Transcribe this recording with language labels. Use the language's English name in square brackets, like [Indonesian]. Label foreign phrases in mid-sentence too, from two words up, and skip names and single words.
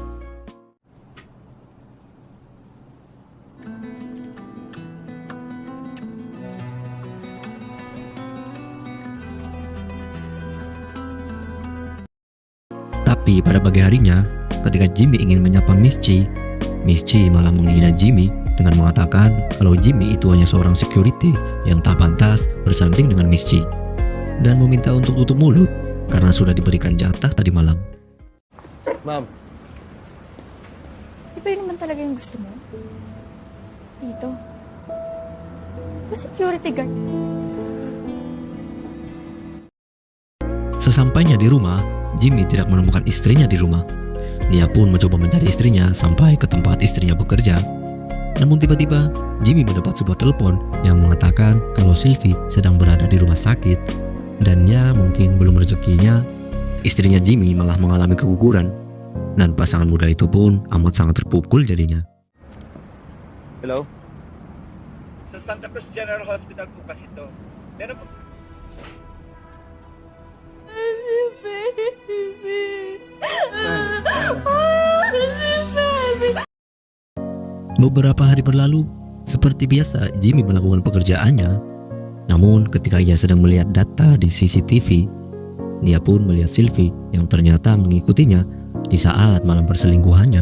[Indonesian] Tapi pada pagi harinya, ketika Jimmy ingin menyapa Miss G malah menghina Jimmy dengan mengatakan kalau Jimmy itu hanya seorang security yang tak pantas bersanding dengan Miss G dan meminta untuk tutup mulut karena sudah diberikan jatah tadi malam. [Filipino] Ma'am, Di ba yun naman talaga yung gusto mo? Dito. O [English] security guard. [Indonesian] Sesampainya di rumah, Jimmy tidak menemukan istrinya di rumah. Dia pun mencoba mencari istrinya sampai ke tempat istrinya bekerja. Namun tiba-tiba, Jimmy mendapat sebuah telepon yang mengatakan kalau Sylvie sedang berada di rumah sakit. Dan ya mungkin belum rezekinya, istrinya Jimmy malah mengalami keguguran. Dan pasangan muda itu pun amat sangat terpukul jadinya. [Filipino] hello? Sa Santa Cruz General Hospital po kasi ito. Meron po. [Indonesian] Beberapa hari berlalu, seperti biasa Jimmy melakukan pekerjaannya. Namun ketika ia sedang melihat data di CCTV, dia pun melihat Sylvie yang ternyata mengikutinya di saat malam perselingkuhannya.